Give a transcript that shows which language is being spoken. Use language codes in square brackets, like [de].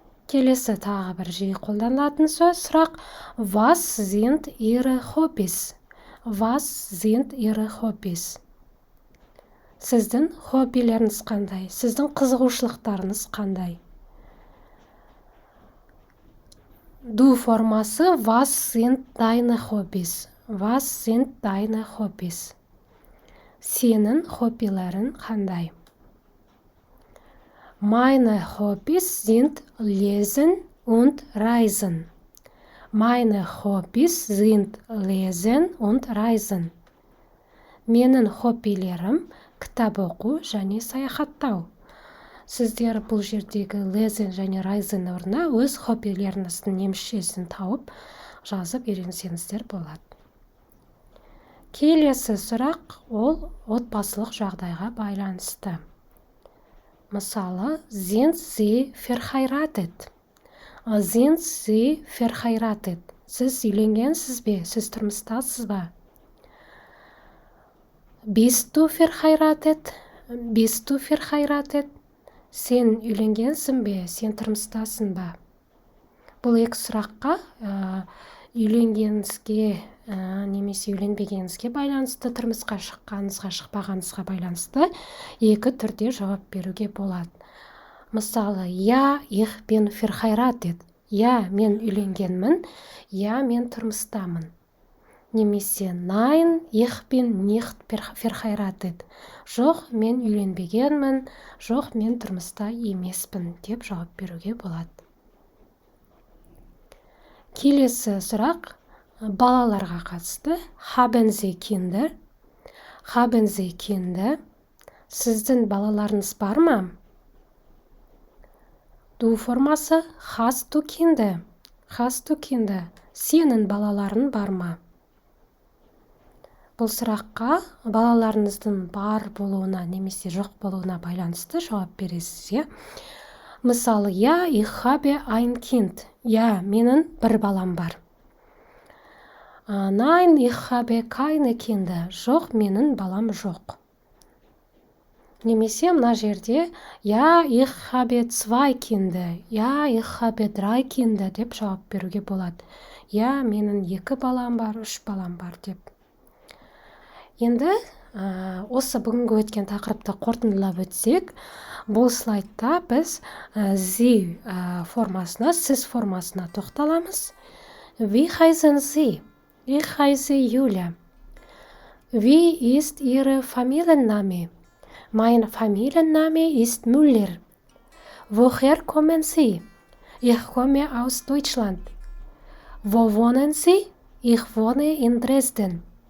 [kk] Келесі тағы бір жиі қолданылатын сөз сұрақ. [de] Was sind Ihre Hobbys? Was sind Ihre Hobbys? [kk] Сіздің хоббилеріңіз қандай? Сіздің қызығушылықтарыңыз қандай? [de] Du формасы was sind deine Hobbys? Was sind deine Hobbys? [kk] Сенің хоббилерің қандай? [de] Meine Hobbys sind Lesen und Reisen. Meine Hobbys sind Lesen und Reisen. [kk] Менің хоббилерім кітап оқу және саяхаттау. Сіздер бұл жердегі Lesen және Reisen орнына өз хоббилеріңіздің немісшесін тауып жазып үйренсеңіздер болады. Келесі сұрақ ол отбасылық жағдайға байланысты. [de] Мысалы, sind Sie verheiratet? Sind Sie verheiratet? [kk] Сіз үйленгенсіз бе? Сіз тұрмыстасыз ба? [de] Bist du verheiratet? Bist du verheiratet? [kk] Сен үйленгенсің бе? Сен тұрмыстасың ба? Бұл екі сұраққа үйленгеніңізге немесе үйленбегеніңізге байланысты, тұрмысқа шыққаныңызға, шықпағаныңызға байланысты екі түрде жауап беруге болады. Мысалы, [de] я, ich bin verheiratet. [kk] Я, мен үйленгенмін. Я, мен тұрмыстамын. [de] Немесе nein, ich bin nicht verheiratet. [kk] Жоқ, мен үйленбегенмін, жоқ, мен тұрмыста емеспін деп жауап беруге болады. Келесі сұрақ балаларға қатысты. [de] Haben Sie Kinder? Haben Sie Kinder? [kk] Сіздің балаларыңыз бар ма? [de] Du формасы hast du Kinder? Hast du Kinder? [kk] Сенің балаларың бар ма? Бұл сұраққа балаларыңыздың бар болуына немесе жоқ болуына байланысты жауап бересіз. [de] Мысалы, ja, ich habe ein Kind. [kk] Ja, менің бір балам бар. [de] Nein, ich habe keine Kinder. [kk] Жоқ, менің балам жоқ. Немесе мына жерде [de] ja, ich habe 2 Kinder. Ja, ich habe 3 Kinder [kk] деп жауап беруге болады. Ja, менің 2 балам бар, 3 балам бар деп. Енді осы бүгінгі өткен тақырыпты қорытындылап өтсек, бұл слайдта біз Sie формасына, сіз формасына тоқталамыз. [de] Wie heißen Sie? Ich heiße Julia. Wie ist Ihre Familienname? Mein Familienname ist Müller. Woher kommen Sie? Ich komme aus Deutschland. Wo wohnen Sie? Ich wohne in Dresden.